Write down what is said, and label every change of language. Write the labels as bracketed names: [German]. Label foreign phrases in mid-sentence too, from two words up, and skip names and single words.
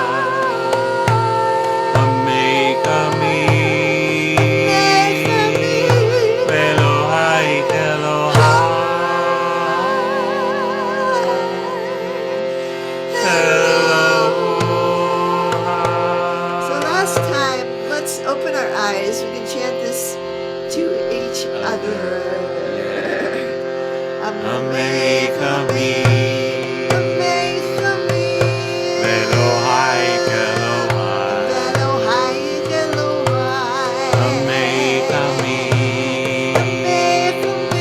[Hebrew] עמך עמי. עמך עמי. ואלהיך אלהי. [English] So last time, let's open our eyes. We can chant this to each other. [Hebrew] עמך עמי. עמך עמי. ואלהיך אלהי. ואלהיך אלהי. עמך עמי. עמך עמי.